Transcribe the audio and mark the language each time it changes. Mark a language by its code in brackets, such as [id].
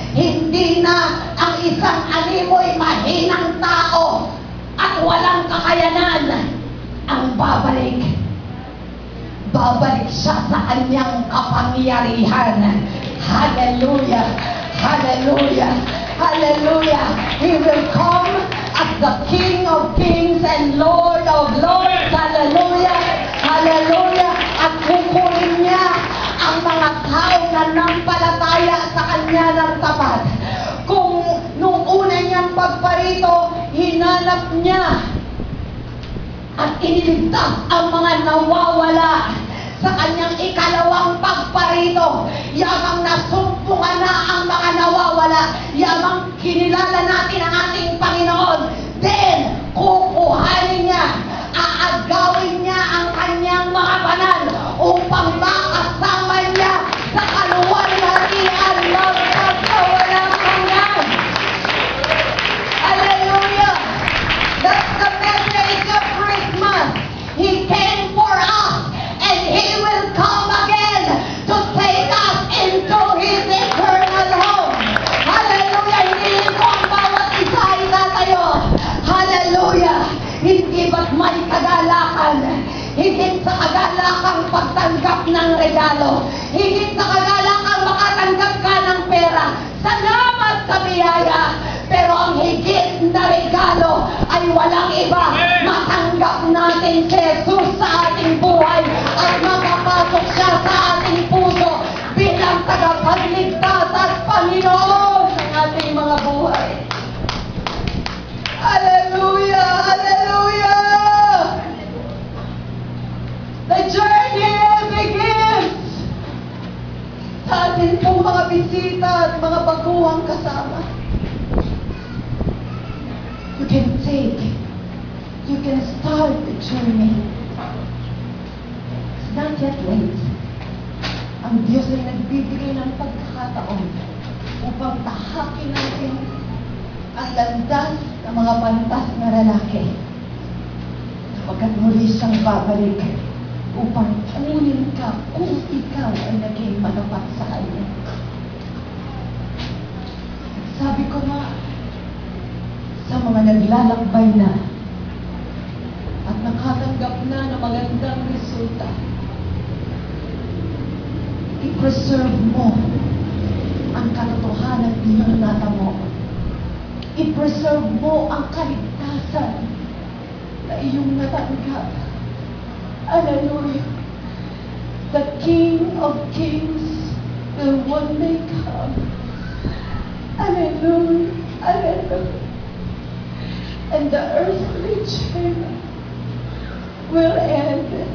[tl] Hindi na ang isang animoy mahinang tao at walang kakayanan ang babalik. Babalik siya sa kanyang kapangyarihan. [en] Hallelujah! Hallelujah! Hallelujah! He will come as the King of Kings and Lord of Lords. Hallelujah! Hallelujah! [tl] At kukunin niya ang mga tao na nampalataya sa kanya ng tapat. Kung nung una niyang pagparito, hinanap niya at iniligtas ang mga nawawala sa kanyang ikalawang pagparito. Yamang nasumpungan na ang mga nawawala, yamang kinilala natin ang ating Panginoon, then kukuhanin niya, aagawin niya ang kanyang mga banal upang makasama niya sa kaluwalhatian ng pagkawalang hanggan. [en] Hallelujah! That's the message of Christmas. He came for us, and He will come again to take us into His eternal home. Hallelujah! [tl] Hindi ko ang bawat isa-isa tayo. Hallelujah! Hindi ba't may kagalakan? Higit sa kagalakang pagtanggap ng regalo. Higit sa kagalakang makatanggap ka ng pera. Salamat sa biyaya. Pero ang higit na regalo ay walang iba. Matanggap natin si Jesus sa ating buhay at makapasok siya sa ating puso bilang tagapagligtas at Panginoon ng ating mga buhay. [en] Hallelujah! Hallelujah! The journey begins [tl] sa ating pong mga bisita at mga baguhang kasama. [en] You can sake, you can start the journey. It's not yet late. [tl] Ang Diyos ay nagbibigay ng pagkakataon upang tahakin natin ang landas ng mga pantas na lalaki. Kapagkat muli siyang babalik upang kunin ka kung ikaw ay naging matapat sa Kanya. Sabi ko nga, sa mga naglalakbay na at nakatanggap na ng magandang resulta, i-preserve mo ang katotohanan na iyong natamo. I-preserve mo ang kaligtasan na iyong natanggap. [en] Hallelujah. The King of Kings will one day come. Hallelujah. Hallelujah. And the earthly chain will end.